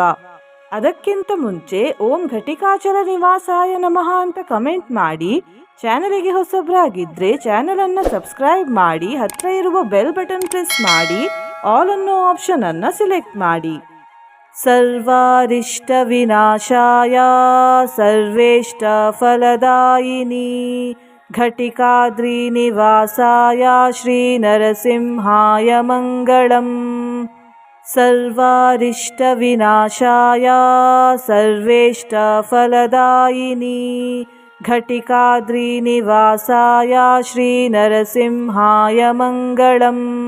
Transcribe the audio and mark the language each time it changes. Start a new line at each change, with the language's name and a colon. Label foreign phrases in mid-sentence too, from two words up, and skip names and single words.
Kannada: ಅದಕ್ಕಿಂತ ಮುಂಚೆ
Sanskrit: ಓಂ ಘಟಿಕಾಚಲ ನಿವಾಸಾಯ ನಮಃ
Kannada: ಅಂತ ಕಮೆಂಟ್ ಮಾಡಿ. ಚಾನಲಿಗೆ ಹೊಸಬ್ರಾಗಿದ್ರೆ ಚಾನಲ್ ಅನ್ನು ಸಬ್ಸ್ಕ್ರೈಬ್ ಮಾಡಿ, ಹತ್ರ ಇರುವ
English: bell button
Kannada: ಪ್ರೆಸ್ ಮಾಡಿ, ಆಲ್ ಅನ್ನೋ ಆಪ್ಷನ್ ಅನ್ನ ಸಿಲೆಕ್ಟ್ ಮಾಡಿ.
Sanskrit: ಸರ್ವಾರಿಷ್ಟ ವಿನಾಶಾಯ ಸರ್ವೇಷ್ಟ ಫಲದಾಯಿನಿ ಘಟಿಕಾದ್ರಿ ನಿವಾಸಾಯ ಶ್ರೀ ನರಸಿಂಹಾಯ ಮಂಗಳಂ. ಸರ್ವಾರಿಷ್ಟ ವಿನಾಶಾಯ ಸರ್ವೇಷ್ಟ ಫಲದಾಯಿನಿ ಘಟಿಕಾದ್ರಿ ನಿವಾಸಾಯ ಶ್ರೀ ನರಸಿಂಹಾಯ ಮಂಗಳಂ.